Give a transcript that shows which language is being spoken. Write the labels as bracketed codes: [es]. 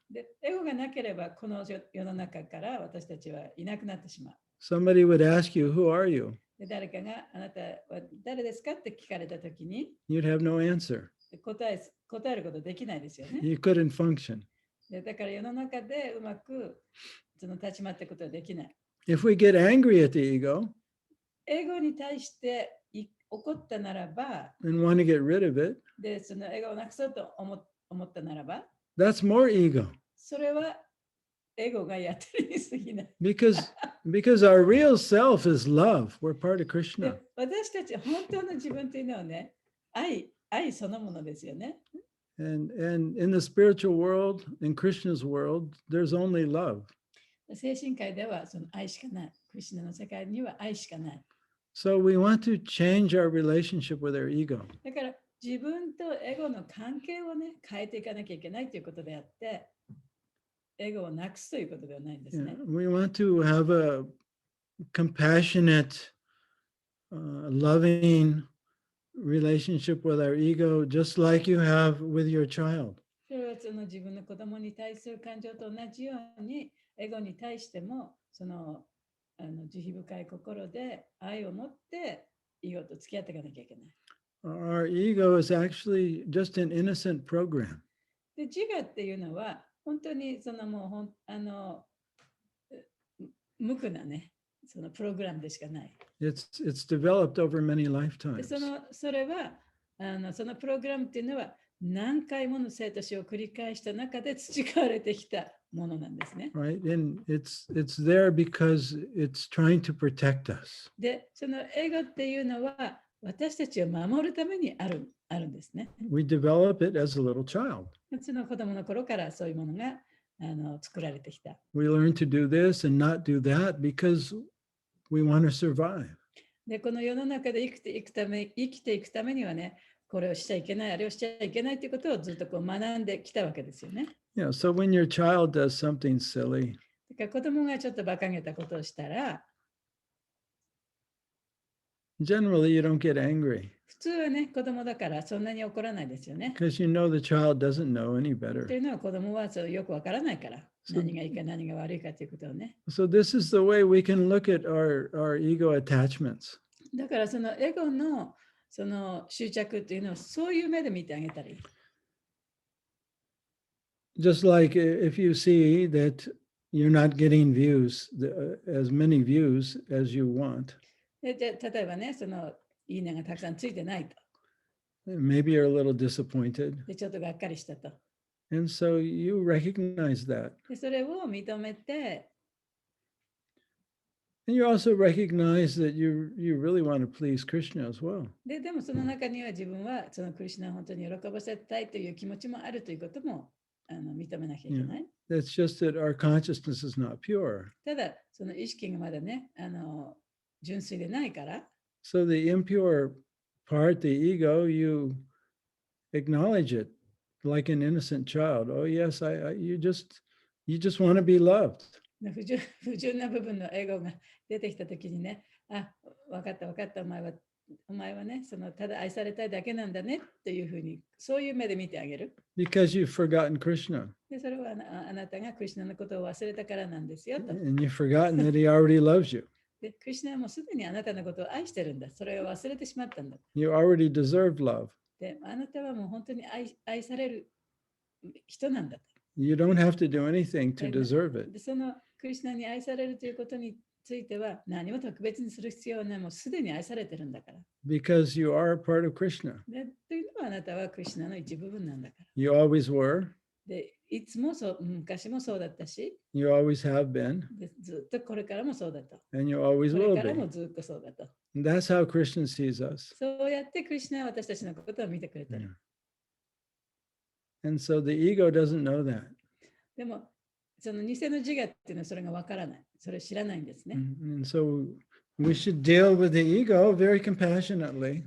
[ja] で、エゴがなければこの世の中から私たちはいなくなってしまう。 [en] Somebody would ask you, who are you? [ja] で誰かがあなたは誰ですかって聞かれたときに [en] You'd have no answer. [ja] 答えることできないですよね。 [en] You couldn't function. [ja] でだから世の中でうまくその立ち回っていくことはできない。 [en] If we get angry at the ego [ja] エゴに対して怒ったならば [en] and want to get rid of it, [ja] でそのエゴをなくそうと思ったならば [en] that's more ego. [ja] それはエゴがやってるに過ぎない。 [en] Because our real self is love. We're part of Krishna. [ja] で私たち本当の自分というのはね、愛そのものですよね。 [en] And in the spiritual world, in Krishna's world, there's only love. [ja] 精神界ではその愛しかない。クリシュナの世界には愛しかない。 [en] So we want to change our relationship with our ego. [ja] だから自分とエゴの関係をね、変えていかなきゃいけないということであって、エゴをなくすということではないんですね。 [en] Yeah, we want to have a compassionate, loving relationship with our ego, just like you have with your child. [ja] それはその自分の子供に対する感情と同じように、エゴに対してもその慈悲深い心で愛を持ってエゴと付き合っていかなきゃいけない。 [en] Our ego is actually just an innocent program. [ja] で、自我っていうのは本当にそのもう無垢なね、そのプログラムでしかない。 [en] It's developed over many [ja] で [en] lifetimes. [ja] それはそのプログラムっていうのは何回もの生と死を繰り返した中で培われてきたものなんですね。 [en] Right? And it's there because it's trying to protect us. [ja] で、そのエゴっていうのは私たちを守るためにあるんですね。 [en] We develop it as a little child. [ja] その子供の頃からそういうものが作られてきた。 [en] We learn to do this and not do that because we want to survive. [ja] で、この世の中で生きていくためにはね、これをしちゃいけない、あれをしちゃいけないということをずっとこう学んできたわけですよね。 [en] Yeah, so when your child does something silly, [ja] だから子供がちょっと馬鹿げたことをしたら、 [en] generally you don't get angry [ja] 普通はね、子供だからそんなに怒らないですよね。 [en] because you know the child doesn't know any [ja] と [en] better. [ja] いうのは子供はそうよくわからないから、そう何がいいか何が悪いかということをね。 [en] So this is the way we can look at our ego attachments. [ja] だからそのエゴのその執着っていうのをそういう目で見てあげたらいい。 [en] Just like if you see that you're not getting views, as many views as you want, [ja] で例えばね、そのいいねがたくさんついてないと。 [en] maybe you're a little disappointed. [ja] で、ちょっとがっかりしたと。 [en] And so you recognize that. [ja] で、それを認めて、 [en] And you also recognize that you really want to please Krishna as well. [ja] でもその中には自分はそのクリシュナを本当に喜ばせたいという気持ちもあるということも認めなきゃいけない。 [en] That's just that our consciousness is not pure. [ja] ただ、その意識がまだね、純粋でないから、 [en] So the impure part, the ego, you acknowledge it like an innocent child. Oh yes, you just want to be loved. [ja] 不純な部分のエゴが出てきたときにね、あ、分かった分かった、お前はね、そのただ愛されたいだけなんだねというふうに、そういう目で見てあげる。 [en] Because you've forgotten Krishna. [ja] で、それはあなたがクリシュナのことを忘れたからなんですよと。 [en] And you've forgotten that he already loves you. [ja] で、クリシュナはもうすでにあなたのことを愛してるんだ。それを忘れてしまったんだ。 [en] You already deserve love. [ja] で、あなたはもう本当に愛される人なんだと。 [en] You don't have to do anything to deserve it. [ja] で、そのクリシュナに愛されるということについては何も特別にする必要はない。もうすでに愛されてるんだから。 [en] Because you are a part of Krishna. [ja] で、というのはあなたはクリシュナの一部分なんだから。 [en] You always were. [ja] で、いつもそう、昔もそうだったし、 [en] You always have been. [ja] でずっとこれからもそうだと。 [en] And you always [ja] これ [en] will [ja] からも [en] be. [ja] ずっとそうだと。 [en] And that's how Krishna sees us. [ja] そうやってクリシュナは私たちのことを見てくれてる。 [en] And so the ego doesn't know that. [ja] でも、その偽の自我っていうのはそれがわからない。それを知らないんですね。 [en] And so we should deal with the ego very compassionately.